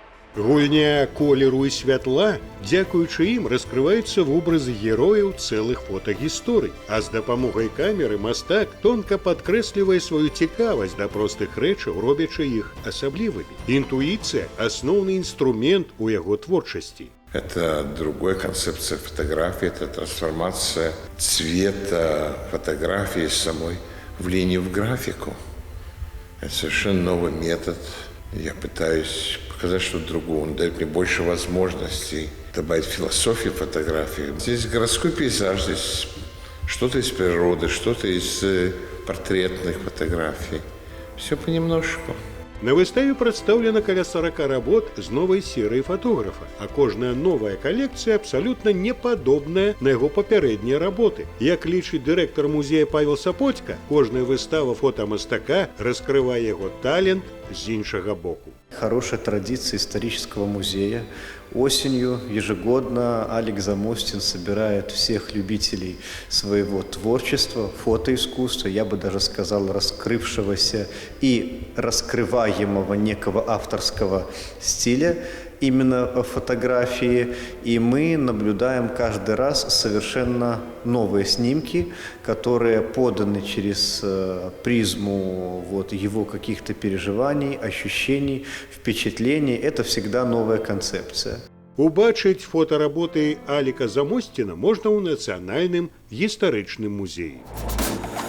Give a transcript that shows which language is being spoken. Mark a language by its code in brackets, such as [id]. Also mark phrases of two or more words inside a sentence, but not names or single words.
[be] Гульня колеру і святла, дзякуючы ім раскрываюцца вобразы герояў цэлых фотагісторый, а з дапамогай камеры мастак тонка падкрэслівае сваю цікавасць да простых рэчаў, робячы іх асаблівымі. Інтуіцыя – асноўны інструмент у яго творчасці. [ru] Это другая концепция фотографии, это трансформация цвета фотографии самой в линию в графику. Это совершенно новый метод. Я пытаюсь показать что-то другое. Он дает мне больше возможностей добавить философии фотографии. Здесь городской пейзаж, здесь что-то из природы, что-то из портретных фотографий. Все понемножку. [be] На выставе прадстаўлена каля 40 работ з новай серыі фотографа, а кожная новая калекцыя абсалютна не падобная на яго папярэднія работы. Як лічыць дырэктар музея Павел Сапоцька, кожная выстава фотамастака раскрывае яго талент з іншага боку. [ru] Хорошая традиция исторического музея. Осенью ежегодно Алекс Замостин собирает всех любителей своего творчества, фотоискусства, я бы даже сказал, раскрывшегося и раскрываемого некого авторского стиля именно фотографии. И мы наблюдаем каждый раз совершенно новые снимки, которые поданы через призму его каких-то переживаний, ощущений, впечатлений. Это всегда новая концепция. [be] Убачыць фотаработы Аліка Замосціна можна ў Нацыянальным гістарычным музеі.